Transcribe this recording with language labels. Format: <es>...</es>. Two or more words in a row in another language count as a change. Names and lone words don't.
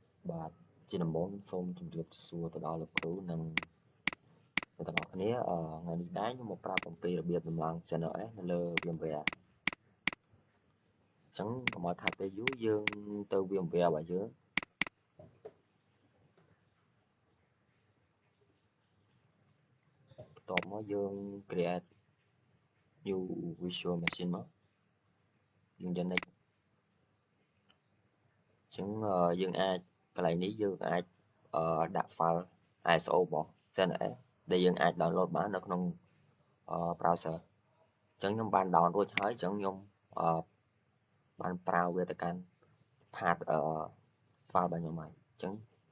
<km>បាទជាដំបូងសូមជម្រាបសួរទៅដល់លោកគ្រូនិងអ្នកទាំងអស់គ្នាថ្ងៃនេះដែរខ្ញុំមកប្រាប់អំពីរបៀបដំឡើង Channel S នៅលើ VMware អញ្ចឹងកុំឲ្យខាតពេលយូរយើងទៅ VMware របស់យើងបន្ទាប់មកយើង</km> <en>create new virtual machine</en> <km>មកយើងយក next អញ្ចឹងយើងអាចកន្លែងនេះយើងអាចដាក់</km> <en>file ISO</en> <km>របស់ Channel S ដែលយើងអាច download បាននៅក្នុងbrowser អញ្ចឹងខ្ញុំបាន download រួចហើយអញ្ចឹងខ្ញុំបានប្រើវាទៅកាន់</km> <en>part file</en> <km>របស់ខ្ញុំហើយអញ្ចឹង</km>